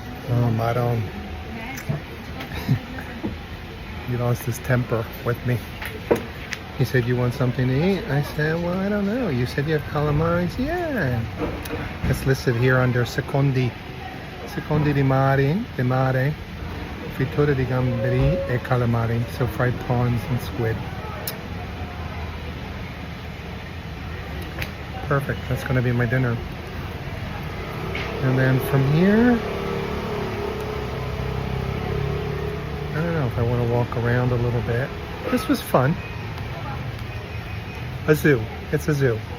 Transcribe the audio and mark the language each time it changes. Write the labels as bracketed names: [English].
[English] Oh, Maradona. He lost his temper with me. He said, you want something to eat? I said, well, I don't know. You said you have calamaris? Yeah. It's listed here under secondi. [Italian] Secondi di mare, frittura di gamberi e calamari. [English] So fried prawns and squid. perfect. That's going to be my dinner. And then from here, I don't know if I want to walk around a little bit. This was fun. A zoo. It's a zoo.